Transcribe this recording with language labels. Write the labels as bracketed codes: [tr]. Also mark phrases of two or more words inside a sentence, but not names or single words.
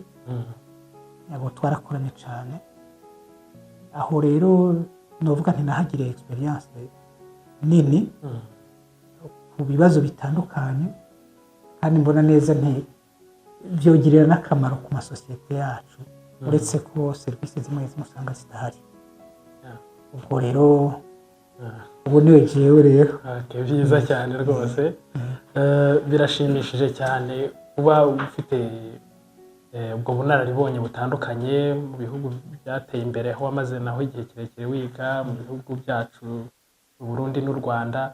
[rn] Yabo twarakoranye cyane. Aho rero novuga nti nahagiriye experience nini ku bibazo bitandukanye kandi mbona neza nti byogirira n'akamaro ku masosiyete yacu uretse ko services zimwe usanga zitahari. Ubwo rero ubu niwe jewe rero. [rw] Byiza cyane rwose. Birashimishije cyane kuba ufite ubwo bunararibonye butandukanye mu bihugu byateye imbere aho wamaze naho igihe kirekire wiga mu bihugu byacu Burundi n'u Rwanda.